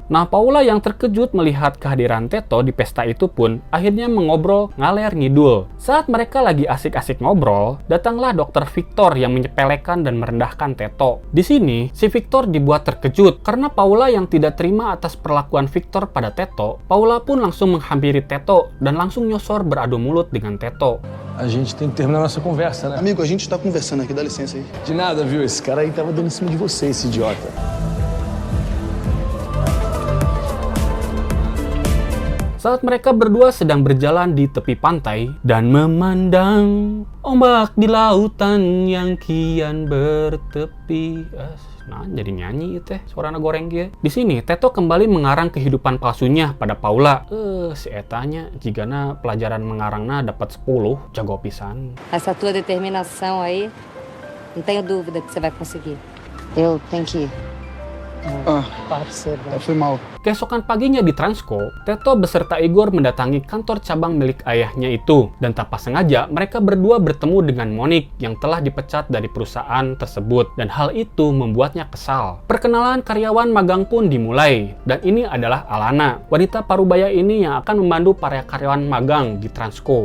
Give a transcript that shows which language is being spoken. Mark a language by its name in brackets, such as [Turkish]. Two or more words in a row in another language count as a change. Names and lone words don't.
[Indonesian] Nah, Paula yang terkejut melihat kehadiran Teto di pesta itu pun akhirnya mengobrol [Sundanese] ngaler ngidul. [Indonesian] Saat mereka lagi asik-asik ngobrol, datanglah dokter Victor yang menyepelekan dan merendahkan Teto. Di sini, si Victor dibuat terkejut karena Paula yang tidak terima atas perlakuan Victor pada Teto. Paula pun langsung menghampiri Teto dan langsung nyosor beradu mulut dengan Teto. [Portuguese] A gente tem que terminar nossa conversa, né? Amigo, a gente tá conversando aqui, dá licença aí. De nada, viu? Esse cara aí tava dando em cima de você, esse idiota. [Indonesian] Saat mereka berdua sedang berjalan di tepi pantai dan memandang ombak di lautan yang kian bertepi. [Sundanese] Nah, jadi nyanyi teh suarana goreng dia. [Indonesian] Di sini Teto kembali mengarang kehidupan palsunya pada Paula. [Sundanese] Si etanya jigana pelajaran mengarangna dapat 10, jago pisan. [Portuguese] Essa tua determinação aí, não tenho dúvida que você vai conseguir. Eu tenho que ir. Foi mal. [Indonesian] Keesokan paginya di Transco, Teto beserta Igor mendatangi kantor cabang milik ayahnya itu. Dan tanpa sengaja, mereka berdua bertemu dengan Monik yang telah dipecat dari perusahaan tersebut. Dan hal itu membuatnya kesal. Perkenalan karyawan magang pun dimulai. Dan ini adalah Alana, wanita parubaya ini yang akan membantu para karyawan magang di Transco.